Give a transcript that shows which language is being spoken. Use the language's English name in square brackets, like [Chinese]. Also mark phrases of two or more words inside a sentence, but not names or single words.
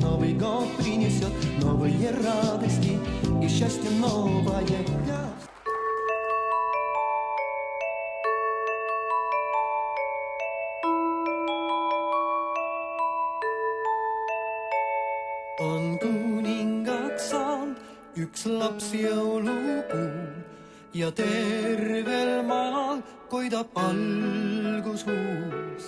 [Russian] Новый год принесет новые радости и счастье новое. [Estonian] On kuningaks saanud üks laps jõulukuu ja tervel maal koidab algus uus.